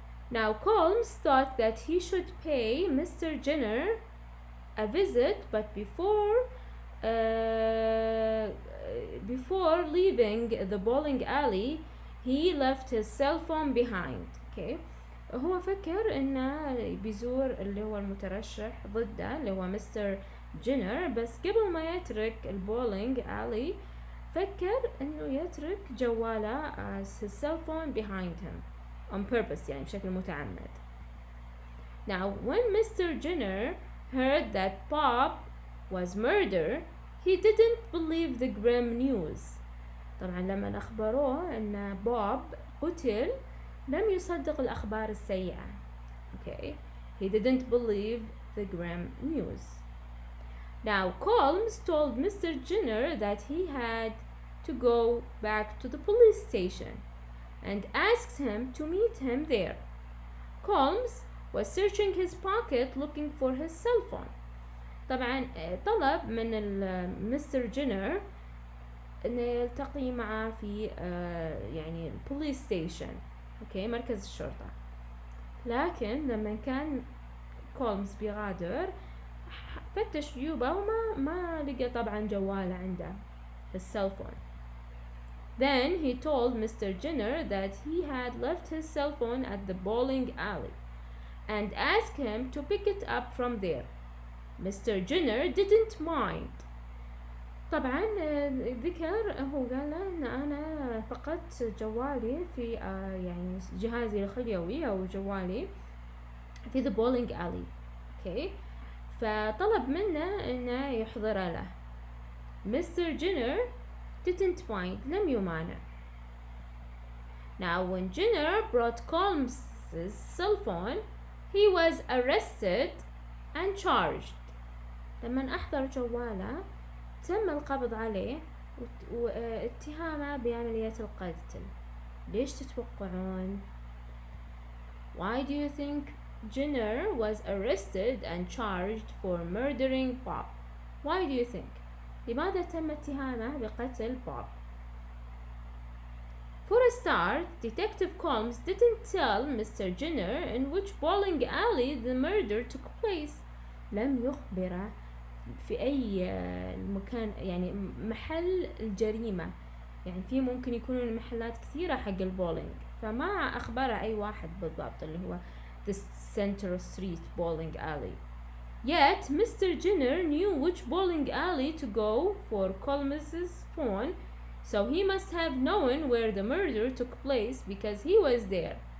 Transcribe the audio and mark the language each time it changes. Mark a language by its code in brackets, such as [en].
[en] Now, Combs thought that he should pay Mr. Jenner a visit, but before leaving the bowling alley, he left his cell phone behind. [ar] Okay, هو فكر إنه بيزور اللي هو المترشح ضده اللي هو مستر جينر، بس قبل ما يترك البولينج alley فكر إنه يترك جواله [en] as his cell phone behind him on purpose [ar] يعني بشكل متعمد. [en] Now, when Mr. Jenner heard that Bob was murdered, he didn't believe the grim news. [ar] طبعا لما أخبروه أن بوب قتل لم يصدق الأخبار السيئة. [en] Okay, he didn't believe the grim news. Now, Combs told Mr. Jenner that he had to go back to the police station and asked him to meet him there. Combs was searching his pocket looking for his cell phone. [ar] طبعا طلب من مستر جينر انه يلتقي معه في يعني البوليس ستيشن. اوكي، مركز الشرطة. لكن لما كان كولمز بيغادر فتش جيوبه وما لقى طبعا جواله عنده السيل فون. [en] Then he told Mr. Jenner that he had left his cell phone at the bowling alley and asked him to pick it up from there. Mr. Jenner didn't mind. [ar] طبعا ذكر هو قال له ان انا فقدت جوالي في يعني جهازي الخليوي او جوالي في the bowling alley. اوكي فطلب منه انه يحضر له. [en] Mr. Jenner didn't mind, [ar] لم يمانع. [en] Now when Jenner brought Colm's cell phone, he was arrested and charged. [ar] لما أحضر جواله تم القبض عليه واتهامه بعملية القتل. ليش تتوقعون؟ [en] Why do you think Jenner was arrested and charged for murdering Bob? Why do you think? [ar] لماذا تم اتهامه بقتل بوب؟ [en] For a start, Detective Combs didn't tell Mr. Jenner in which bowling alley the murder took place. [ar] لم يخبره في أي مكان يعني محل الجريمة. يعني في ممكن يكونون محلات كثيرة حق البولينج فما أخبره أي واحد بالضبط اللي هو the Center Street bowling alley. [en] Yet Mr. Jenner knew which bowling alley to go for Colms's phone, so he must have known where the murder took place because he was there.